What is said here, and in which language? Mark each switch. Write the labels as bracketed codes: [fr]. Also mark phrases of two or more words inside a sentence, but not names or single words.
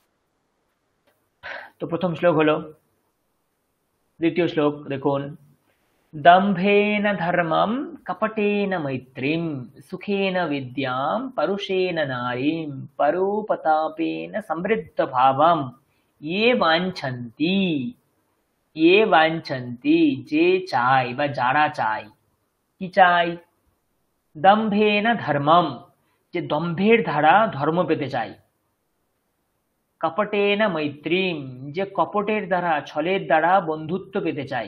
[bn] তো প্রথম শ্লোক হলো। দ্বিতীয় শ্লোক দেখুন, [sa] দম্ভেন ধর্মম কপটেন মৈত্রীম, সুখেন বিদ্যাম পরুষেণ নারীম, পরোপতাপেন সমৃদ্ধ ভাবম ये वाञ्छन्ति। ইয়ে বাঞ্ছন্তি, [bn] যে চায় বা যারা চায়, কি চায়? [sa] দম্ভেন ধর্মম, [bn] যে দম্ভের দ্বারা ধর্ম পেতে চায়। [sa] কপটেন মৈত্রীম, [bn] যে কপটের দ্বারা ছলের দ্বারা বন্ধুত্ব পেতে চায়।